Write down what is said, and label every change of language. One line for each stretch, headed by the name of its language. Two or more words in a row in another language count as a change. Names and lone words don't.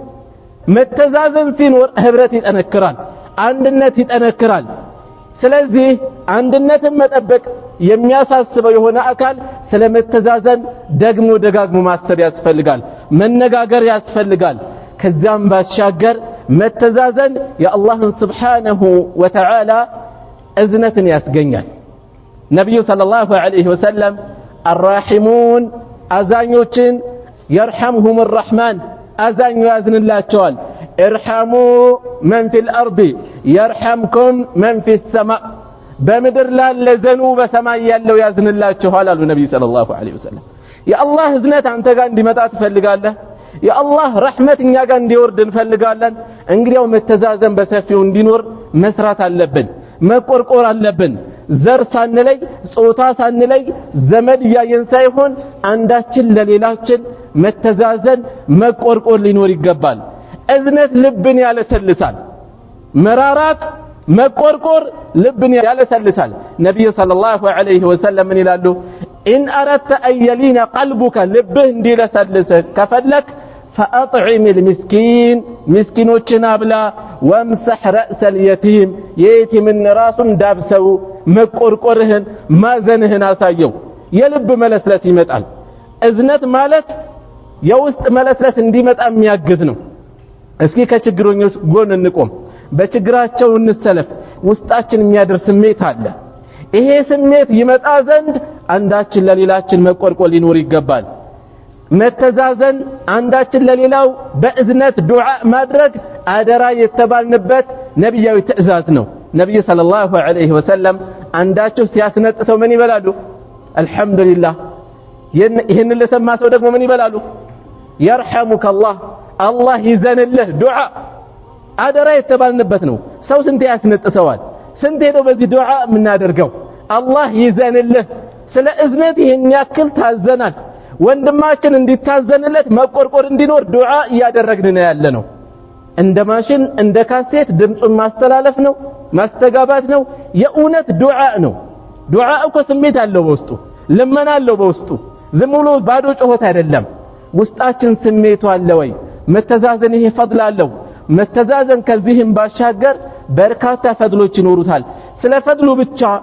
Amharic: መተዛዘን ሲኖር ህብረት ይጠነክራል አንድነት ይጠነክራል ስለዚህ አንድነትን መጠበቅ የሚያሳስበው የሆነ አካል ስለመተዛዘን ደግሞ ደጋግሞ ማሰብ ያስፈልጋል መነጋገር ያስፈልጋል ከዛም ባሻገር መተዛዘን የአላህን
Arabic: سبحانه وتعالى
Amharic: እዝነትን ያስገኛል ነብዩ
Arabic: صلى الله عليه وسلم
Amharic: الراحمون አዛኞችን
Arabic: يرحمهم الرحمن
Amharic: አዛኙ ያዝንላቸዋል
Arabic: ارحموا من في الارض يرحمكم من في السماء
Amharic: በምድር ላለ ዘኑ በሰማይ ያለው ያዝንላችኋል አሉ ነብዩ
Arabic: صلى الله عليه وسلم
Amharic: የአላህ እዝነት አንተ ጋር እንዲመጣ ትፈልጋለህ የአላህ ረህመት እኛ ጋር እንዲወርድ እንፈልጋለን እንግዲያው መተዛዘን በሰፊው እንዲኖር መስራት አለብን መቆርቆር አለብን ዘር ሳንለይ ጾታ ሳንለይ ዘመድ ያየን ሳይሆን አንዳችን ለሌላችን መተዛዘን መቆርቆር ሊኖር ይገባል እዝነት ልብን ያለሰልሳል መራራት መቆርቆር ልብን ያለሰልሳል ነብዩ
Arabic: صلى الله عليه وسلم
Amharic: ምን ይላሉ
Arabic: إن أردت أن يلين قلبك
Amharic: لبه እንዲለሰልስ ከፈለክ
Arabic: فأطعم المسكين
Amharic: مسكينوችን አብላ
Arabic: وامسح رأس اليتيم
Amharic: የየቲምን ራሱን ዳብሰው መቆርቆርህን ማዘንህን አሳየው የልብ መለስለስ ይመጣል እዝነት ማለት የውስጥ መለስለስ እንዲመጣ የሚያግዝ ነው እስኪ ከችግረኞች ጎን እንቆም በችግራቸው እንሰለፍ ውስጣችን የሚያደርስ ስሜት አለ ይሄ ስሜት ይመጣ ዘንድ አንዳችን ለሌላችን መቆርቆር ሊኖር ይገባል መተዛዘን አንዳችን ለሌላው በእዝነት ዱዓ ማድረግ አደራ የተባልንበት ነብያዊ ትእዛዝ ነው ነብዩ
Arabic: صلى الله عليه وسلم
Amharic: አንዳቸው ሲያስነጥተው ምን ይበላሉ አልহামዱሊላህ ይሄን ለሰማ ሰው ደግሞ ምን ይበላሉ
Arabic: يرحمك الله الله
Amharic: ይዘንልህ ዱዓ አደራ የተባልንበት ነው ሰው ስንት ያስነጥሰዋል ስንት ሄዶ በዚህ ዱዓ የምናደርገው አላህ ይዘንልህ ስለ እዝነት ይሄን ያክል ታዘናል ወንድማችን እንዲታዘንለት መቆርቆር እንዲኖር ዱዓ እያደረግን ነው ያለነው እንደ ማሽን እንደ ካሴት ድምጹን ማስተላለፍ ነው ማስተጋባት ነው የኡነት ዱዓ ነው ዱዓ እኮ ስሜት አለው በውስጡ ለመና አለው በውስጡ ዝም ብሎ ባዶ ጮህት አይደለም ውስጣችን ስሜቱ አለ ወይ መተዛዘን ይሄ ፈድል አለው መተዛዘን ከዚህም ባሻገር በርካታ ፈድሎች ይኖሩታል ስለ ፈድሉ ብቻ